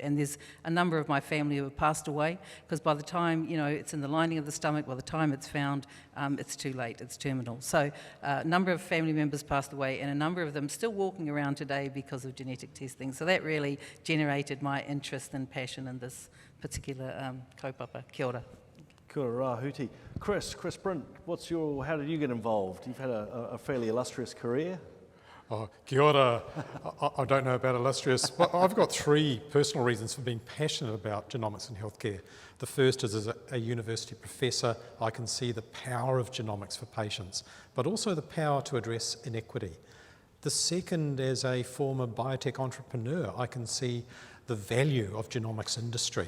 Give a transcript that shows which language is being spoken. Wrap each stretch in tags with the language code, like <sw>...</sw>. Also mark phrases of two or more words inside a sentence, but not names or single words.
<en>And there's a number of my family who have passed away because by the time it's in the lining of the stomach, by the time it's found, it's too late. It's terminal. So a number of family members passed away, and a number of them still walking around today because of genetic testing. So that really generated my interest and passion in this particular kaupapa.</en> <mi>Kia ora. Kia ora, Huti.</mi> <en>Cris Print, how did you get involved? You've had a fairly illustrious career.</en> <mi>Oh, kia ora.</mi> <en>I don't know about illustrious, but I've got three personal reasons for being passionate about genomics in healthcare. The first is as a university professor, I can see the power of genomics for patients, but also the power to address inequity. The second, as a former biotech entrepreneur, I can see the value of genomics industry.</en>